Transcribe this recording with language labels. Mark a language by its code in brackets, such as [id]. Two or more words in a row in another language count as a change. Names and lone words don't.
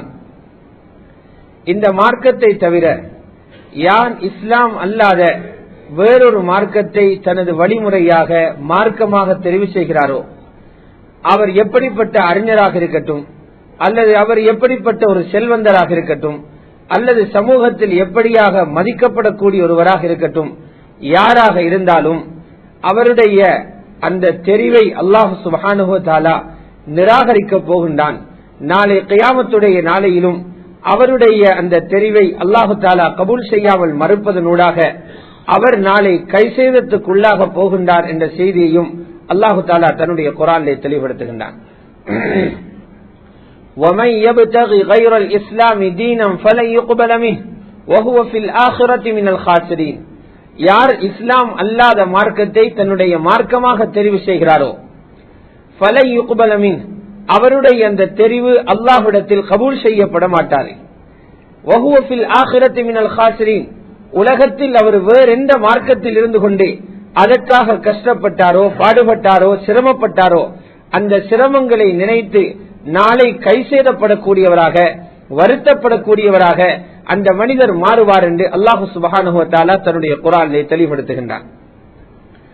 [ta] இந்த மார்க்கத்தை தவிர யான் இஸ்லாம் அல்லாத வேறொரு மார்க்கத்தை தனது வழிமுறையாக மார்க்கமாக தெரிவு செய்கிறாரோ அவர் எப்படிப்பட்ட அறிஞராக இருக்கட்டும், அல்லது அவர் எப்படிப்பட்ட ஒரு செல்வந்தராக இருக்கட்டும், அல்லது சமூகத்தில் எப்படியாக மதிக்கப்படக்கூடிய ஒருவராக இருக்கட்டும், யாராக இருந்தாலும் அவருடைய அந்த தெரிவை [ar] الله سبحانه وتعالى [ta] நிராகரிக்க போகின்றான். நாளை கியாமத்துடைய நாளையிலும் அவருடைய அந்த தெரிவை [ar] الله تعالى [ta] கபூல் செய்யாமல் மறுப்பதனூடாக அவர் நாளை கைசேதத்துக்குள்ளாக போகின்றார் என்ற செய்தியையும் [ar] الله تعالى [ta] தன்னுடைய குர்ஆனிலே தெளிவுபடுத்துகின்றான். [ar] وَمَن يَبْتَغِ غَيْرَ الْإِسْلَامِ دِينًا فَلَن يُقْبَلَ مِنْهُ وَهُوَ فِي الْآخِرَةِ مِنَ الْخَاسِرِينَ. [ta] யார் இஸ்லாம் அல்லாத மார்க்கத்தை தன்னுடைய மார்க்கமாக தெரிவு செய்கிறாரோ [ar] فَلَن يُقْبَلَ مِنْهُ, [ta] அவருடைய அந்த தெரிவு அல்லாஹ்விடத்தில் கபூல் செய்யப்பட மாட்டார். [ar] وَهُوَ فِي الْآخِرَةِ مِنَ الْخَاسِرِينَ, [ta] உலகத்தில் அவர் வேறெந்த மார்க்கத்தில் இருந்து கொண்டு அதற்காக கஷ்டப்பட்டாரோ பாடுபட்டாரோ சிரமப்பட்டாரோ அந்த சிரமங்களை நினைத்து நாளை கைசேதப்படக்கூடியவராக வருத்தப்படக்கூடியவராக அந்த மனிதர் மாறுவார் என்று [ar] الله سبحانه وتعالى [ta] தன்னுடைய குர்ஆனிலே தெளிவுபடுத்துகின்றார்.